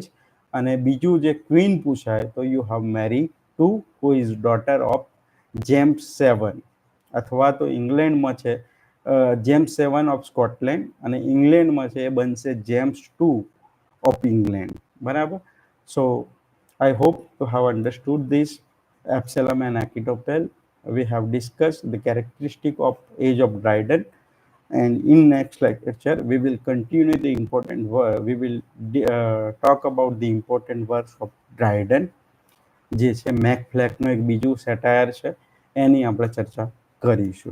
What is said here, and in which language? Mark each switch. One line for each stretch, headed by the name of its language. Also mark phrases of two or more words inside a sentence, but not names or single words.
Gujarati: અને બીજું જે ક્વીન પૂછાય તો
English: you have Mary two who is daughter of James 7,
Gujarati: અથવા તો ઇંગ્લેન્ડમાં છે જેમ્સ 7 ઓફ સ્કોટલેન્ડ અને ઇંગ્લેન્ડમાં છે એ બનશે જેમ્સ 2 ઓફ ઇંગ્લેન્ડ. બરાબર.
English: સો I hope to have understood this Absalom and Achitophel. We have discussed the characteristic of age of Dryden, and in next lecture we will continue the important work. We will talk about the important works of Dryden.
Gujarati: જે છે મેક ફ્લેકનો એક બીજું સેટાયર છે એની આપણે ચર્ચા કરીશું.